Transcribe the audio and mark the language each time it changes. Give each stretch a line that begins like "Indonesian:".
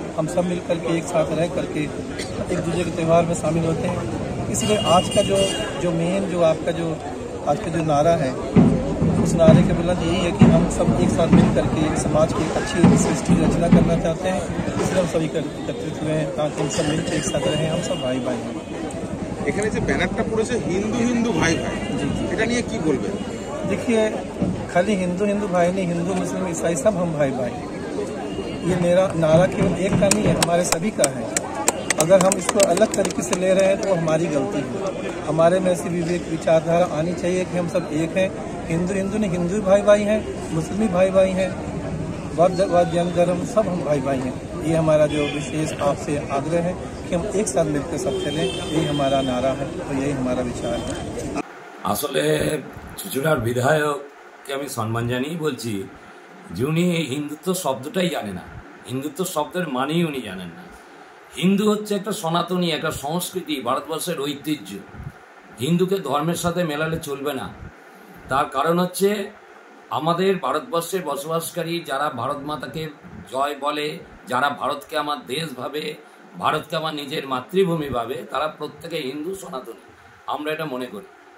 Hindi: हम सब मिलकर के एक साथ रह करके एक दूसरे के त्यौहार में शामिल होते हैं। इसलिए आज का जो मेन जो आपका जो आज का जो नारा है, उस नारे के बुलंद यही है कि हम सब एक साथ मिल करके समाज की एक अच्छी सृष्टि रचना करना चाहते हैं। इसलिए हम सभी एकत्रित हुए हैं ताकि हम सब मिलकर एक साथ रहें, हम सब भाई भाई हैं।
Bangla: এখানে যে ব্যানারটা পড়েছে হিন্দু হিন্দু ভাই ভাই, এটা নিয়ে কি বলবেন?
Hindi: देखिए, खाली हिंदू हिंदू भाई नहीं, हिंदू मुस्लिम ईसाई सब हम भाई भाई। ये मेरा नारा केवल एक का नहीं है, हमारे सभी का है। अगर हम इसको अलग तरीके से ले रहे हैं तो वो हमारी गलती है। हमारे में ऐसी विवेक विचारधारा आनी चाहिए कि हम सब एक हैं। हिंदू हिंदू नहीं, हिंदू भाई भाई हैं, मुस्लिम भाई भाई हैं, बौद्ध जैन धर्म सब हम भाई भाई हैं। ये हमारा जो विशेष आपसे आग्रह है कि हम एक साथ मिलकर सब चलें, यही हमारा नारा है और यही हमारा विचार है।
Bangla: আসলে চুচুড়ার বিধায়ক কে আমি সম্মান জানিয়েই বলছি যে উনি এই হিন্দুত্ব শব্দটাই জানে না, হিন্দুত্ব শব্দের মানেই উনি জানেন না। হিন্দু হচ্ছে একটা সনাতনী, একটা সংস্কৃতি, ভারতবর্ষের ঐতিহ্য। হিন্দুকে ধর্মের সাথে মেলালে চলবে না। তার কারণ হচ্ছে আমাদের ভারতবর্ষে বসবাসকারী যারা ভারত মাতাকে জয় বলে, যারা ভারতকে আমার দেশ ভাবে, ভারতকে আমার নিজের মাতৃভূমি ভাবে, তারা প্রত্যেকে হিন্দু সনাতনী। আমরা এটা মনে করি।